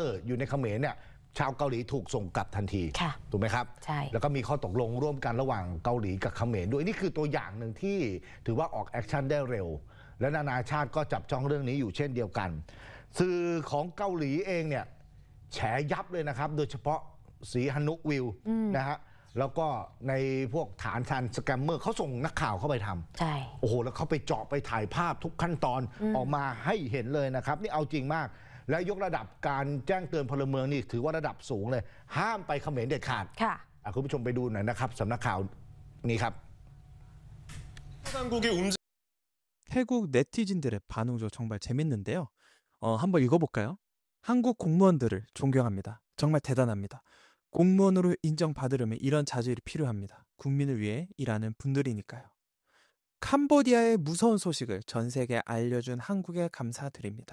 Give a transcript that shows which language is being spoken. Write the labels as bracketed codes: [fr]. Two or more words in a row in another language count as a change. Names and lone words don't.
[th] อยู่ในเขมรเนี่ยชาวเกาหลีถูกส่งกลับทันทีถูกไหมครับใช่แล้วก็มีข้อตกลงร่วมกันระหว่างเกาหลีกับเขมรด้วยนี่คือตัวอย่างหนึ่งที่ถือว่าออกแอคชั่นได้เร็วและนานาชาติก็จับจ้องเรื่องนี้อยู่เช่นเดียวกันสื่อของเกาหลีเองเนี่ยแฉยับเลยนะครับโดยเฉพาะสีฮานุวิวนะฮะแล้วก็ในพวกฐานทันสแกมเมอร์เขาส่งนักข่าวเข้าไปทำ ใช่ โอ้โหแล้วเขาไปเจาะไปถ่ายภาพทุกขั้นตอนออกมาให้เห็นเลยนะครับนี่เอาจริงมากและยกระดับการแจ้งเตือนพลเมืองนี่ถือว่าระดับสูงเลยห้ามไปเขมรเด็ดขาด ค่ะ คุณผู้ชมไปดูหน่อยนะครับสำนักข่าวนี้ครับ [ko] 태국 네티즌들의 반응도 정말 재밌는데요. 한번 읽어볼까요? 한국 공무원들을 존경합니다. 정말 대단합니다. 공무원으로 인정받으려면 이런 자질이 필요합니다. 국민을 위해 일하는 분들이니까요. 캄보디아의 무서운 소식을 전 세계에 알려준 한국에 감사드립니다.